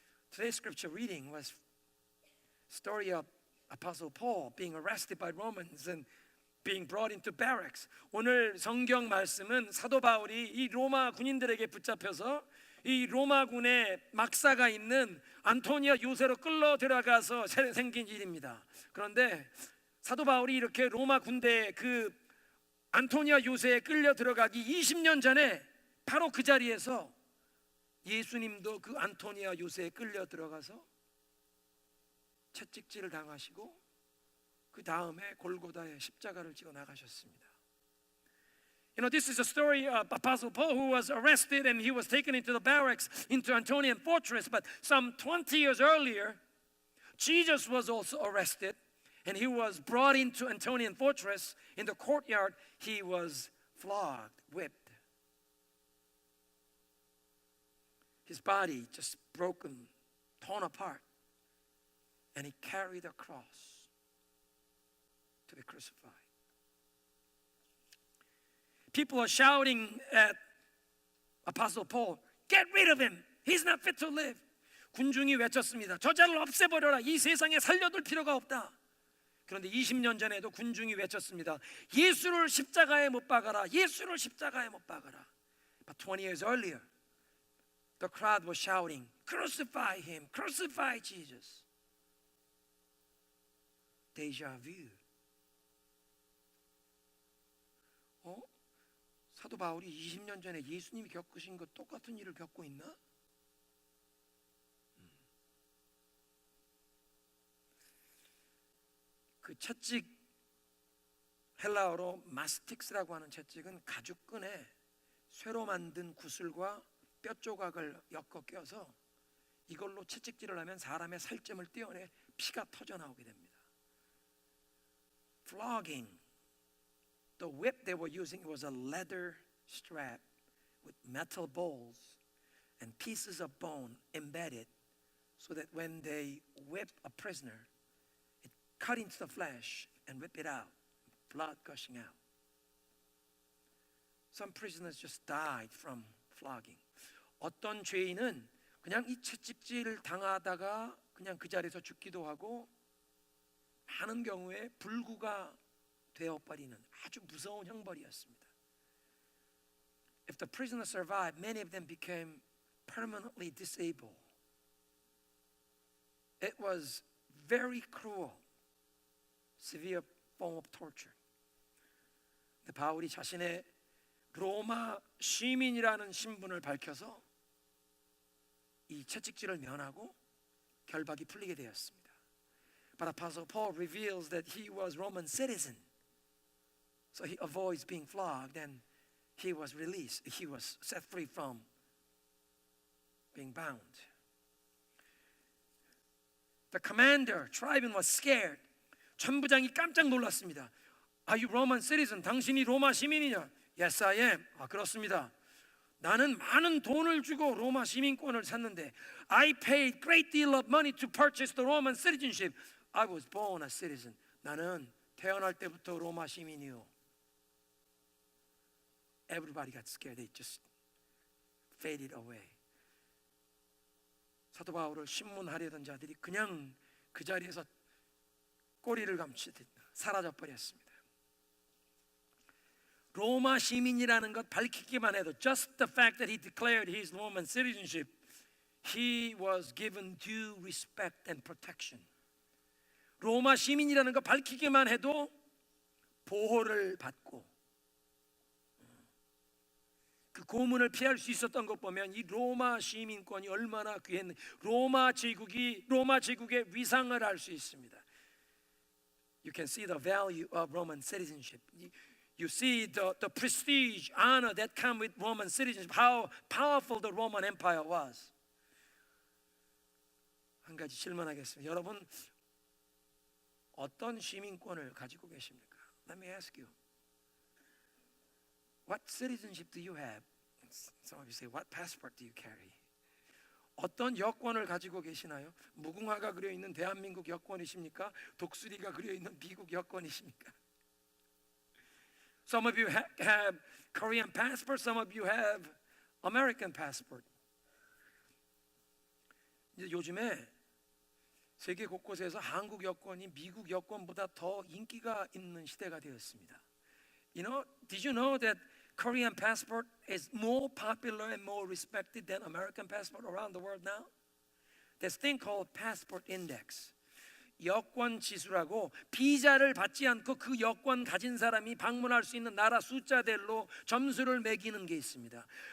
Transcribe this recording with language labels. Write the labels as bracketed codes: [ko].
[en] Today's scripture reading was story of Apostle Paul being arrested by Romans and being brought into barracks. [ko] 오늘 성경 말씀은 사도 바울이 이 로마 군인들에게 붙잡혀서 이 로마군의 막사가 있는 안토니아 요새로 끌러 들어가서 생긴 일입니다. 그런데 사도 바울이 이렇게 로마 군대 그 안토니아 요새에 끌려 들어가기 20년 전에 바로 그 자리에서 예수님도 그 안토니아 요새에 끌려 들어가서 채찍질을 당하시고 그 다음에 골고다에 십자가를 지어 나가셨습니다. [en] You know, this is a story of Apostle Paul who was arrested and he was taken into the barracks into Antonian fortress. But some 20 years earlier, Jesus was also arrested and he was brought into Antonian fortress. In the courtyard, he was flogged, whipped. His body just broken, torn apart, and he carried a cross to be crucified. People are shouting at Apostle Paul, get rid of him. He's not fit to live. [ko] 군중이 외쳤습니다. 저자를 없애버려라. 이 세상에 살려둘 필요가 없다. 그런데 20년 전에도 군중이 외쳤습니다. 예수를 십자가에 못 박아라. 예수를 십자가에 못 박아라. [en] But 20 years earlier, the crowd was shouting, crucify him, crucify Jesus. Deja vu. [ko] 사도 바울이 20년 전에 예수님이 겪으신 것 똑같은 일을 겪고 있나? 그 채찍, 헬라어로 마스틱스라고 하는 채찍은 가죽끈에 쇠로 만든 구슬과 뼈 조각을 엮어 껴서 이걸로 채찍질을 하면 사람의 살점을 떼어내 피가 터져 나오게 됩니다. [en] Flogging. The whip they were using was a leather strap with metal balls and pieces of bone embedded so that when they whip a prisoner, it cut into the flesh and whip it out, blood gushing out. Some prisoners just died from flogging. [ko] 어떤 죄인은 그냥 이 채찍질을 당하다가 그냥 그 자리에서 죽기도 하고 많은 경우에 불구가 되어버리는 아주 무서운 형벌이었습니다. [en] If the prisoners survived, many of them became permanently disabled. It was very cruel, severe form of torture. [ko] 근데 바울이 자신의 로마 시민이라는 신분을 밝혀서 이 채찍질을 면하고 결박이 풀리게 되었습니다. [en] But Apostle Paul reveals that he was Roman citizen. So he avoids being flogged and he was released. He was set free from being bound. The commander, Tribune, was scared. [ko] 전부장이 깜짝 놀랐습니다. [en] Are you Roman citizen? [ko] 당신이 로마 시민이냐? [en] Yes, I am. [ko] 그렇습니다. 나는 많은 돈을 주고 로마 시민권을 샀는데 [en] I paid great deal of money to purchase the Roman citizenship. I was born a citizen. [ko] 나는 태어날 때부터 로마 시민이요. [en] Everybody got scared. They just faded away. [ko] 사도 바울을 신문하려던 자들이 그냥 그 자리에서 꼬리를 감추듯 사라져 버렸습니다. 로마 시민이라는 것 밝히기만 해도 [en] just the fact that he declared his Roman citizenship, he was given due respect and protection. [ko] 로마 시민이라는 것 밝히기만 해도 보호를 받고 그 고문을 피할 수 있었던 것 보면 이 로마 시민권이 얼마나 귀했는지 로마 제국의 위상을 알 수 있습니다. [en] You can see the value of Roman citizenship. You see the prestige, honor that come with Roman citizenship. How powerful the Roman Empire was. [ko] 한 가지 질문하겠습니다. 여러분 어떤 시민권을 가지고 계십니까? [en] Let me ask you. What citizenship do you have? Some of you say, what passport do you carry? [ko] 어떤 여권을 가지고 계시나요? 무궁화가 그려 있는 대한민국 여권이십니까? 독수리가 그려 있는 미국 여권이십니까? [en] Some of you have Korean passport. Some of you have American passport. [ko] 이제 요즘에 세계 곳곳에서 한국 여권이 미국 여권보다 더 인기가 있는 시대가 되었습니다. [en] Did you know that Korean passport is more popular and more respected than American passport around the world now? There's a thing called passport index. [ko] 여권 지수라고 비자를 받지 않고 그 여권 가진 사람이 방문할 수 있는 나라 숫자들로 점수를 매기는 게 있습니다.